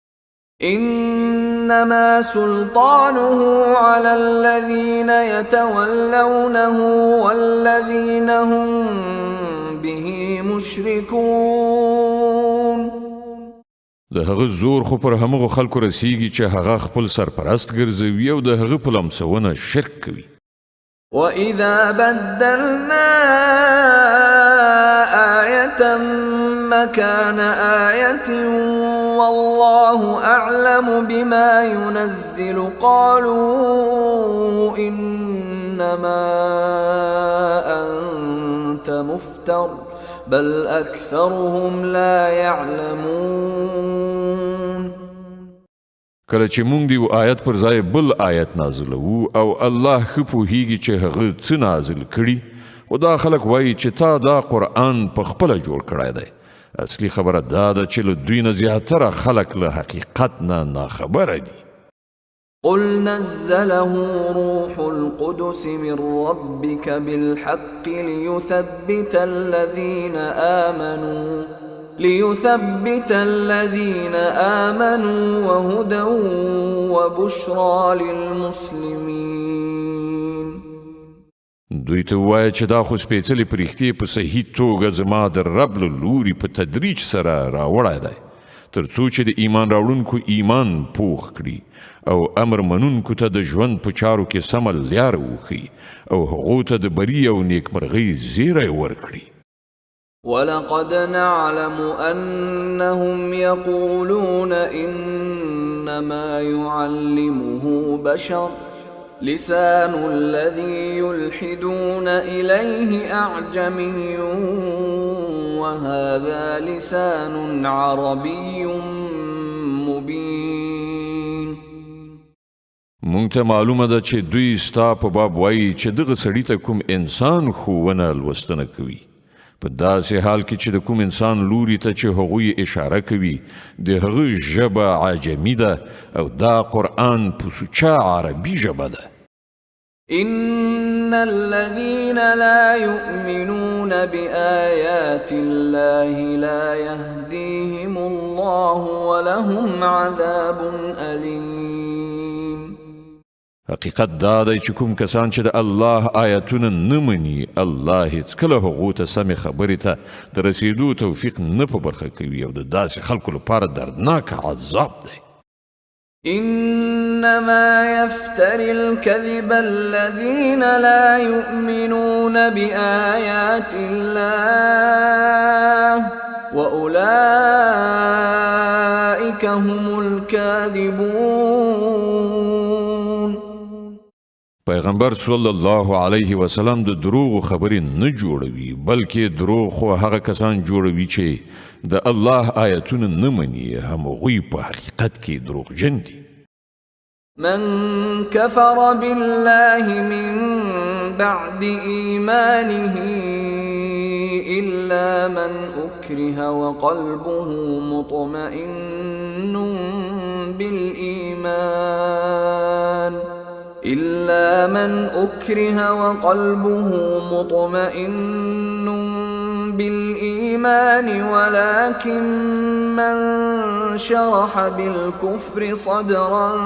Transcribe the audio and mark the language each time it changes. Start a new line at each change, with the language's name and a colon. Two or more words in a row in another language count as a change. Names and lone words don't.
Arabic: إنما سلطانه على الذين يتولونه والذين هم به مشركون.
Pashto: د هغه زور خو پر همغو خلکو رسیږي چې هغه خپل سرپرست ګرځوي او د هغه په لمسونه شرک کوي.
Arabic: وإذا بدلنا آية مكان آية والله أعلم بما ينزل قالوا إنما أنت مفتر بل أكثرهم لا يعلمون.
Pashto: کله چې مونږ دیو آیت پر ځای بل آیت نازلوو او الله ښه پوهیږي چې هغه څه نازل کړي خو دا خلک وایي چې تا دا قرآن په خپله جوړ کړی دی. اصلي خبره دا ده چې له دوی نه زیاتره خلک له حقیقت نه ناخبره دي.
Arabic: قل نزله روح القدس من ربك بالحق ليثبت الذين آمنوا وهدى وبشرى للمسلمين.
Pashto: دوی ته ووایه چې دا خو سپېڅلې پرښتې په صحیح توګه زما د رب له لوري په تدریج سره راوړی دی تر څو چې د ایمان راوړونکو ایمان پوخ کړي او امر منونکو ته د ژوند په چارو کې سمه لاره وښیي او هغو ته د بري او نیکمرغۍ زیری ورکړي.
Arabic: ولقد نعلم أنهم يقولون إنما يعلمه بشر لسان الذي يلحدون إليه أعجمي وهذا لسان عربي مبين.
Pashto: مونږ ته معلومه ده چې دوی ستا په باب وایي چې دغه سړي ته کوم انسان ښوونه لوستنه کوي په داسې حال کې چې د کوم انسان لوري ته چې هغوی اشاره کوي د هغه ژبه عجمي ده او دا قرآن په سوچه عربي ژبه ده.
Arabic: إن الذين لا يؤمنون بآيات الله لا يهديهم الله ولهم عذاب أليم.
Pashto: حقیقت دا دی چې کوم کسان چې د الله آیتونه نه مني الله هیڅکله هغو ته سمې خبرې ته د رسېدو توفیق نه په برخه کوي او د داسې خلکو لپاره دردناک عذاب دی.
Arabic: إنما يفتري الكذب الذين لا يؤمنون بآيات الله وأولئك هم الكاذبون.
Pashto: پیغمبر
Arabic: صلی الله علیه وسلم
Pashto: د دروغ خبرې نه جوړوي بلکې دروغ خو هغه کسان جوړوي چې د الله آیتونه نه مني همغوی په حقیقت کې دروغجن دي.
Arabic: من كفر بالله من بعد إيمانه إلا من أكره وقلبه مطمئن بالإيمان ولكن من شرح بالكفر صدرا